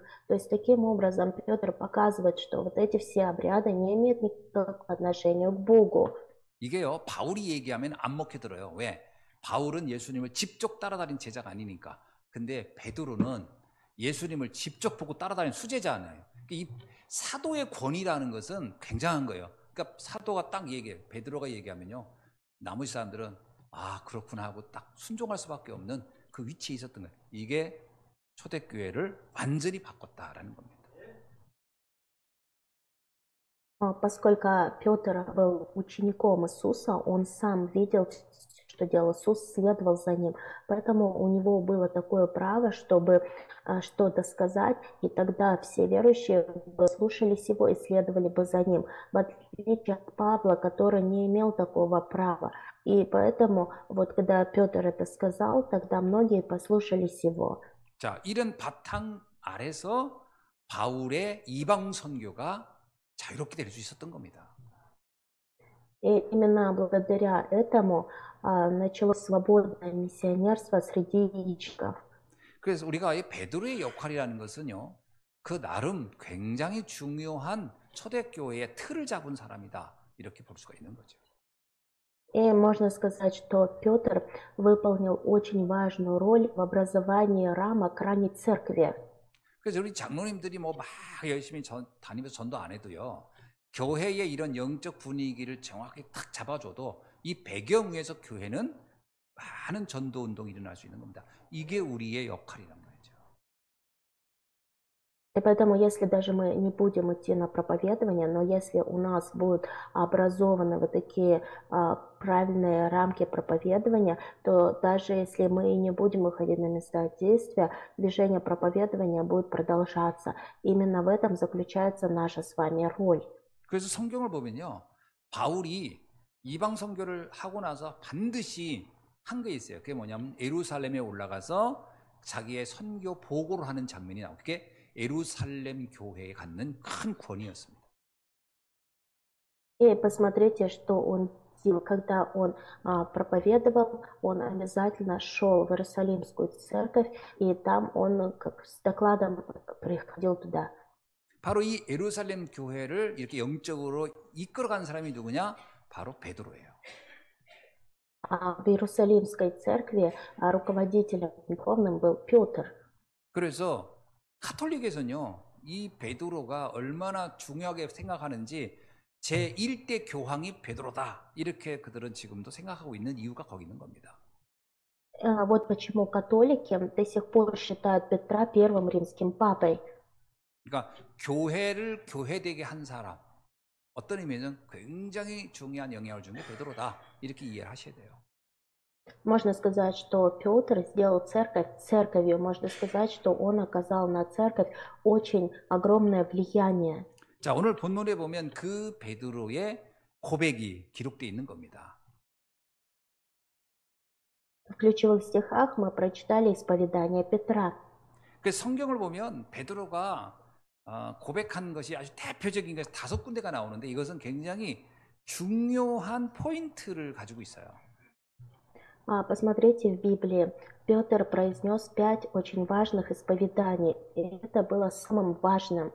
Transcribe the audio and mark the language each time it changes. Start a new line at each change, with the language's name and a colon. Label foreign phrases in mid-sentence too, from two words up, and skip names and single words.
Russian: То есть таким образом Петр показывает, что вот эти все обряды не имеют никакого отношения к Богу.
Korean: 이게요, 바울이 얘기하면 안 먹혀 들어요. 왜? 바울은 예수님을 직접 따라다닌 제자가 아니니까. 근데 베드로는 예수님을 직접 보고 따라다니는 수제자잖아요. 이 사도의 권위라는 것은 굉장한 거예요. 그러니까 사도가 딱 얘기해요. 베드로가 얘기하면요. 나머지 사람들은 아 그렇구나 하고 딱 순종할 수밖에 없는 그 위치에 있었던 거예요. 이게 초대교회를 완전히 바꿨다라는 겁니다.
Russian: Поскольку Петр был учеником Иисуса, он сам видел, что делал Иисус, следовал за ним. Поэтому у него было такое право, чтобы что-то сказать, и тогда все верующие бы слушались его и следовали бы за ним, в отличие от Павла, который не имел такого права. И поэтому вот когда Петр это сказал, тогда многие послушались его.
Korean: 자, 이런 바탕 아래서 바울의 이방 선교가 자유롭게 될 수 있었던 겁니다.
Russian: И именно благодаря этому началось свободное миссионерство среди язычников.
Korean: 그래서 우리가 이 베드로의 역할이라는 것은요, 그 나름 굉장히 중요한 초대교회의 틀을 잡은 사람이다, 이렇게 볼 수가 있는 거죠.
Russian: И можно сказать, что Петр выполнил очень важную роль в образовании рамок ранней церкви.
Korean: 그래서 우리 장로님들이 뭐 막 열심히 다니면서 전도 안 해도요, 교회의 이런 영적 분위기를 정확히 탁 잡아줘도 이 배경 위에서 교회는 많은 전도 운동이 일어날 수 있는 겁니다. 이게 우리의 역할이란 거죠.
Russian: И поэтому, если даже мы не будем идти на проповедование, но если у нас будут образованы вот такие правильные рамки проповедования, то даже если мы и не будем выходить на места действия, движение проповедования будет продолжаться. Именно в этом заключается наша с вами роль.
Korean: 그래서 성경을 보면요, 바울이 이방 선교를 하고 나서 반드시 한 게 있어요. 그게 뭐냐면 예루살렘에 올라가서 자기의 선교 보고를 하는 장면이 나오고, 그게 예루살렘 교회에 갖는 큰 권위였습니다.
Russian: И посмотрите, что он делал. Когда он проповедовал, он обязательно шел в Иерусалимскую церковь, и там он как с докладом приходил туда.
Korean: 바로 이 예루살렘 교회를 이렇게 영적으로 이끌어간 사람이 누구냐? 바로 베드로예요.
Russian: А в Иерусалимской церкви руководителем духовным был Петр.
Korean: 그래서 카톨릭에서는요, 이 베드로가 얼마나 중요하게 생각하는지 제1대 교황이 베드로다, 이렇게 그들은 지금도 생각하고 있는 이유가 거기 있는 겁니다.
Russian: Вот почему католики до сих пор считают Петра первым римским папой.
Korean: 그러니까 교회를 교회되게 한 사람, 어떤 의미에는 굉장히 중요한 영향을 준 게 베드로다, 이렇게 이해를 하셔야 돼요.
Russian: Можно сказать, что Петр сделал церковь церковью. Можно сказать, что он оказал на церковь очень огромное влияние.
Korean: 자, 오늘 본문에 보면 그 베드로의 고백이 기록되어 있는 겁니다.
Russian: В ключевых стихах мы прочитали исповедание Петра.
Korean: 그 성경을 보면 베드로가 고백한 것이 아주 대표적인 것이 5군데가 나오는데, 이것은 굉장히 중요한 포인트를 가지고 있어요.
Russian: Посмотрите в Библии. Петр произнес 5 очень важных исповеданий, и это было самым важным.